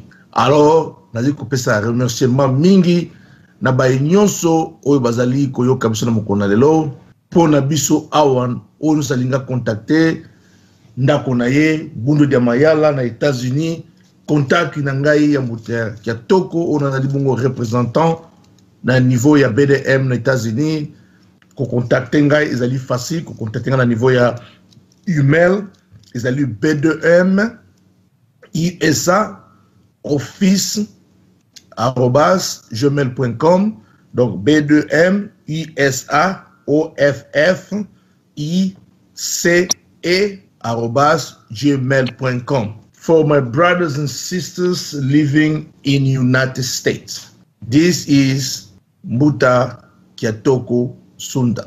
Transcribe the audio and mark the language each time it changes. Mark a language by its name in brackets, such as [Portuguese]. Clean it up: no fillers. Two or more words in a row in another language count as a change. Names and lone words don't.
[Lingala] Alors nazi kopesa remerciement mingi na baye nyonso oyo bazali koyoka biso na mokona lelo pona biso awan oyo salinga contacter ndako na ye Bundu dia Mayala na États-Unis contact na ngai ya Mbuta Kitoko [French] on a dit [Lingala] bongo représentant na niveau ya BDM na États-Unis ko contacter ngai ezali facile ko contacter na niveau ya email ezali B2M ISA office @gmail.com donc B2M ISA OFF ICE @gmail.com. [English] For my brothers and sisters living in United States, this is Mbuta Kitoko Sunda.